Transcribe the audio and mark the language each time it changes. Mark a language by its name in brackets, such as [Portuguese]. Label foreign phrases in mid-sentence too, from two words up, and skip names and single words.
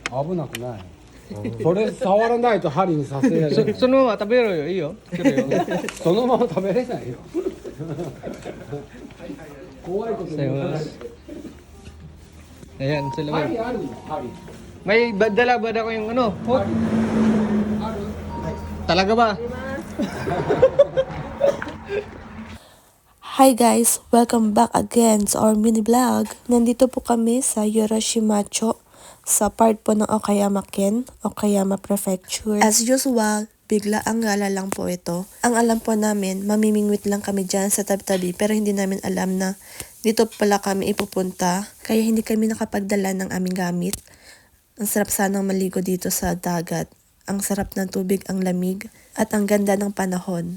[Japanese] 危なくない。それ触らないと針に刺せられない。そのまま食べろよ、いいよ。そのまま食べれないよ。怖いこと言う。 [Filipino] Ayan, sa lamay. [Japanese] 針あるの針。 [Filipino] May dala ba ako yung ano? Hook? Talaga ba? [English] Hi guys! Welcome back again sa our mini vlog. [Filipino] Nandito po kami sa Yoroshimacho sa part po ng Okayama-ken, Okayama Prefecture. [English] As usual, [Filipino] bigla ang gala lang po ito. Ang alam po namin, mamimingwit lang kami dyan sa tabi-tabi pero hindi namin alam na dito pala kami ipupunta. Kaya hindi kami nakapagdala ng aming gamit. Ang sarap sanang maligo dito sa dagat. Ang sarap ng tubig, ang lamig, at ang ganda ng panahon.